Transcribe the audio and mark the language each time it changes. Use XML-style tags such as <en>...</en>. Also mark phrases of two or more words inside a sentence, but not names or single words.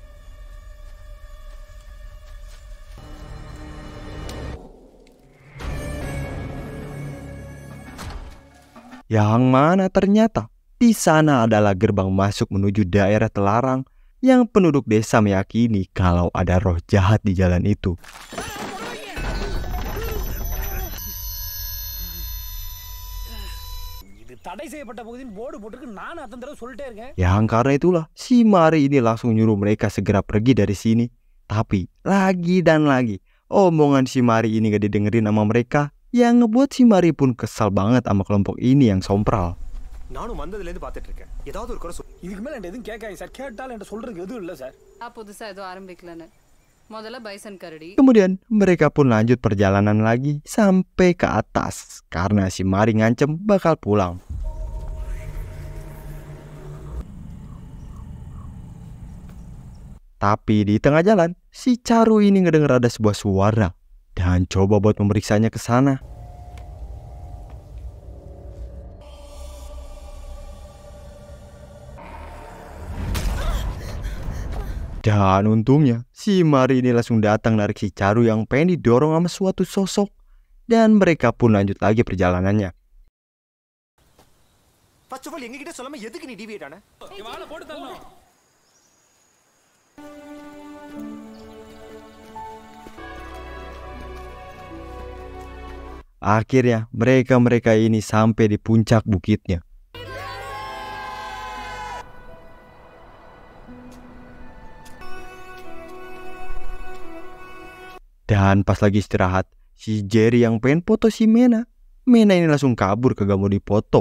<id>Yang mana ternyata di sana adalah gerbang masuk menuju daerah terlarang yang penduduk desa meyakini kalau ada roh jahat di jalan itu.</id> <ta>இது தடை செய்யப்பட்ட பகுதியின் போர்டு போட்டுருக்கு. நானும் அத்தனை தடவை சொல்லிட்டே இருக்கேன்.</ta> <id>Yang karena itulah si Mari ini langsung nyuruh mereka segera pergi dari sini. Tapi lagi dan lagi omongan si Mari ini gak didengerin sama mereka, yang ngebuat si Mari pun kesal banget sama kelompok ini yang sompral.</id> <ta>நானும் வந்ததுலேருந்து பார்த்துட்டு இருக்கேன். ஏதாவது ஒரு குறை இதுக்கு மேல எதுவும் கேட்காங்க சார். கேட்டாலும் என்கிட்ட சொல்றதுக்கு எதுவும் இல்லை சார். புதுசா ஏதோ ஆரம்பிக்கலன்னு. முதல்ல பைசன் கரடி.</ta> <id>Kemudian mereka pun lanjut perjalanan lagi sampai ke atas karena si Mari ngancem bakal pulang. Tapi di tengah jalan, si Charu ini ngedenger ada sebuah suara dan coba buat memeriksanya ke sana. Dan untungnya, si Mari ini langsung datang narik si Charu yang pengen didorong sama suatu sosok. Dan mereka pun lanjut lagi perjalanannya.</id> <en>first of all</en> <ta>எங்ககிட்ட சொல்லாம எதுக்கு நீ டிவியேட் ஆன? வாளை போட்டு தள்ளணும்.</ta> <id>Akhirnya mereka ini sampai di puncak bukitnya. Dan pas lagi istirahat, si Jerry yang pengen foto si Mena ini langsung kabur kagak mau dipoto.</id>